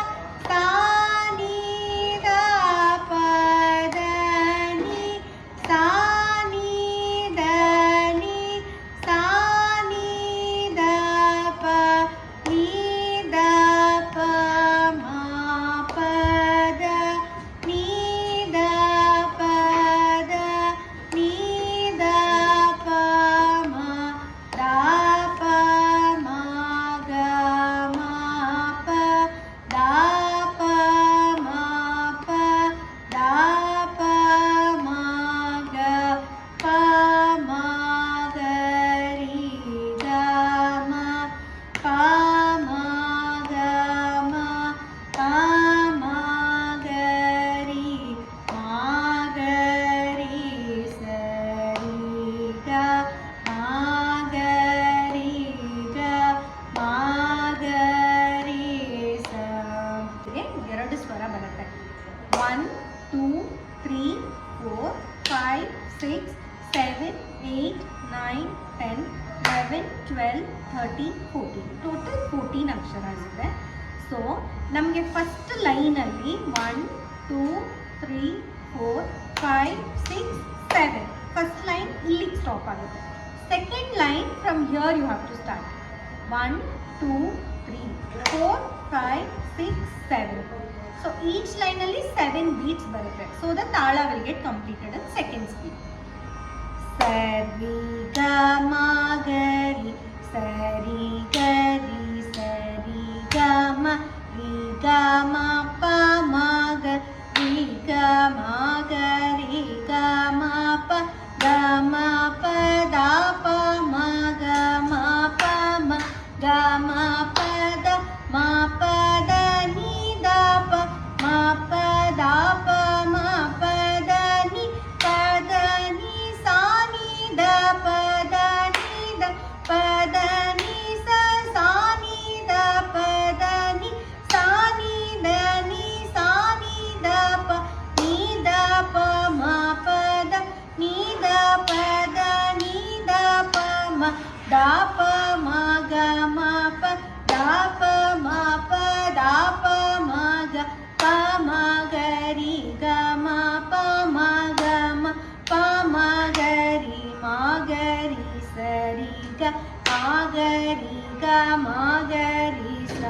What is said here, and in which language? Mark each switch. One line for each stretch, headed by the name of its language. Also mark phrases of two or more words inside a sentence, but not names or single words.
Kannada: ni da pa da ni sa ni da ni sa ni da pa ni da pa ma pa da ni da pa da ni da pa ma da pa ma ga ma pa da pa ma pa da pa ma ga pa ma ga ri ga ma pa ma ga ma pa ma ga ri ma ga ri sa ri ga ma ga ri ga ma ga ri sa. ಎರಡು ಸ್ವರ ಬರುತ್ತೆ. 1 2 3 4 5 6 7 8 9 10 11 12 13 14 ಟೋಟಲ್ 14 ಅಕ್ಷರಸ್ ಇದೆ. ಸೊ ನಮಗೆ ಫಸ್ಟ್ ಲೈನಲ್ಲಿ 1 2 3 4 5 6 7
English: first line
Kannada: ಇಲ್ಲಿಗೆ ಸ್ಟಾಪ್ ಆಗುತ್ತೆ.
English: second line from here you have to start. 1 2 3 4 5 6 7. so each ಲೈನಲ್ಲಿ 7 ಬೀಟ್ಸ್ ಬರುತ್ತೆ. so the ತಾಳ will get completed in second speed. ಸರಿ ಗ ಮ ಗ ರಿ ಸರಿ ಗ ರಿ ಸರಿ ಗ ಮ ರಿ ಗ ಮ ಪ ಮ ಗ ರಿ ಗ ಮ ಗ ರಿ ಗ ಮ ಪ ಗ ಮ ಪ ದ ಪ ಮ ಗ ಮ ಪ ಮ ಗ ಮ ಪ ದ ಮ ಪ ದ ni da pa ma pa da pa ma pa da ni pa da ni sa ni da pa da ni da pa da ni sa ni da pa da ni sa ni da pa ni da pa ma pa da ni da pa da ni da pa ma da pa ma ga ma pa da pa ma pa da pa ma ga pa ma ga ri ga ma pa ma ga ma pa ma ga ri sa ri ga ma ga ri ga ma ga ri sa.